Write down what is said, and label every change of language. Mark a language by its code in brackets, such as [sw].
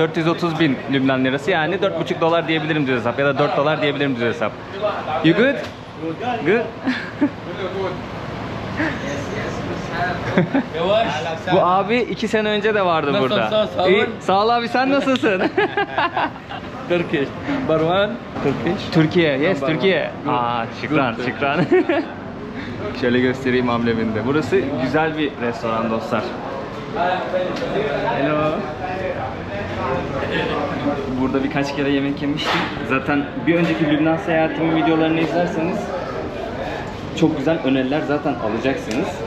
[tr] 430.000 Lübnan lirası. Yani $4,5 diyebilirim düz hesap. Ya da $4 diyebilirim düz hesap. [en] You good? Good. [tr] Bu abi 2 sene önce de vardı burada. İyi. Sağ ol abi, sen nasılsın? [en] Turkish. Barwan. Turkish. [tr] Türkiye. [en] Yes, [tr] Türkiye. Aa, şükran, şükran. Şöyle göstereyim ambleminde. Burası güzel bir restoran dostlar. [en] Hello. [tr] Burada birkaç kere yemek yemiştim. Zaten bir önceki Lübnan seyahatimin videolarını izlerseniz çok güzel öneriler zaten alacaksınız.